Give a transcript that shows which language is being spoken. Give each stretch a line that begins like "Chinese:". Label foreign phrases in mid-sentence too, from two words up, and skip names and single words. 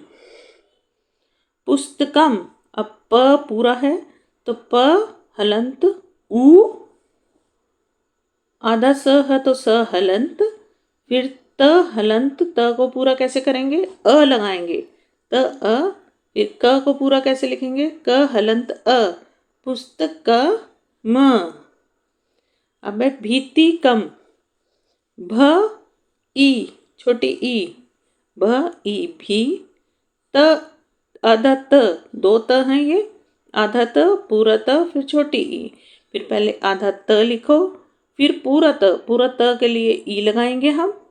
Hindi: पुस्तकम, अब प पूरा है तो प हलंत उ, आधा स है तो स हलंत, फिर त हलंत, त को पूरा कैसे करेंगे? अ लगाएंगे, त अ, फिर क को पूरा कैसे लिखेंगे? क हलंत अ, पुस्तक क म। अब है भीतिकम, भ ई छोटी ई, भ ई भी, त आधा त, दो त हैं ये, आधा त पूरा त फिर छोटी ई, फिर पहले आधा त लिखो फिर पूरा त के लिए ई लगाएंगे हम।